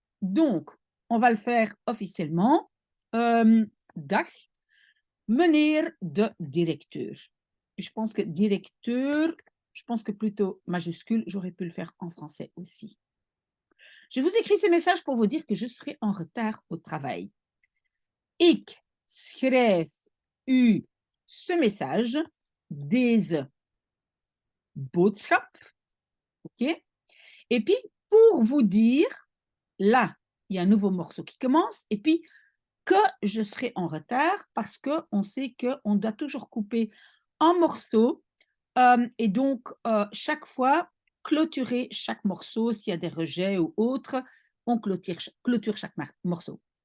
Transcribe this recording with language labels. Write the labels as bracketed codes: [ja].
[fr] Donc, on va le faire officiellement. [nl] Dag, meneer de directeur. [fr] Je pense que directeur, je pense que plutôt majuscule, j'aurais pu le faire en français aussi. Je vous écris ce message pour vous dire que je serai en retard au travail. [nl] Ik schrijf u [fr] ce message, [nl] deze boodschap, ok? [fr] Et puis, pour vous dire, là, il y a un nouveau morceau qui commence, et puis que je serai en retard parce qu'on sait qu'on doit toujours couper un morceau et donc chaque fois clôturer chaque morceau s'il y a des rejets ou autres, on clôture chaque morceau.